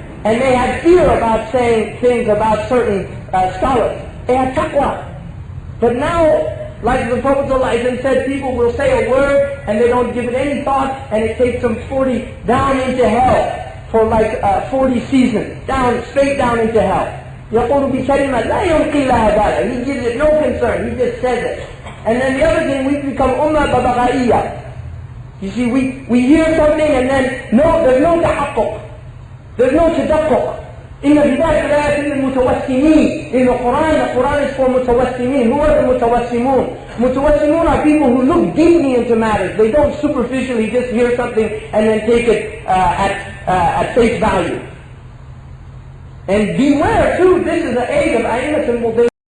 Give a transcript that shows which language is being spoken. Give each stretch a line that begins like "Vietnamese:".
English: And they had fear about saying things about certain scholars. They had taqwa. But now, like the Prophet ﷺ said, people will say a word and they don't give it any thought, and it takes them 40 down into hell for like 40 seasons, straight down into hell.
Arabic: يقول بكلمة لا يلقي لها بالا.
English: He gives it no concern, he just says it. And then the other thing, we become ummah babagaiya. You see, we hear something and then there's no tahaqquq. There's no tadaqquq.
Arabic: إن بذلك الآيات للمتوسمين.
English: In the Quran is for mutawassimin. Who are the mutawassimun? Mutawassimun are people who look deeply into matters. They don't superficially just hear something and then take it at face value. And beware too, this is the age of a'immat al-mudillin.